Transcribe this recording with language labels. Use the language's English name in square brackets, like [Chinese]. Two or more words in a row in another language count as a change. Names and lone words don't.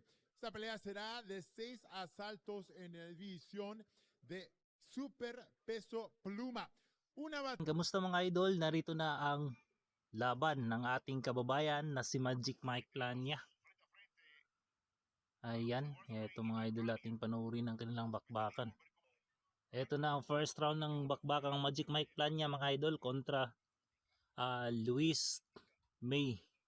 [Spanish] Esta pelea será de 6 asaltos en la división de super peso pluma. [Filipino] Kamusta mga idol? Narito na ang laban ng ating kababayan na si Magic Mike Plania. Ayan, eto mga idol, ating panoorin ang kanilang bakbakan. Eto na ang [English] first round [Filipino] ng bakbakang Magic Mike Plania mga idol kontra Luis May.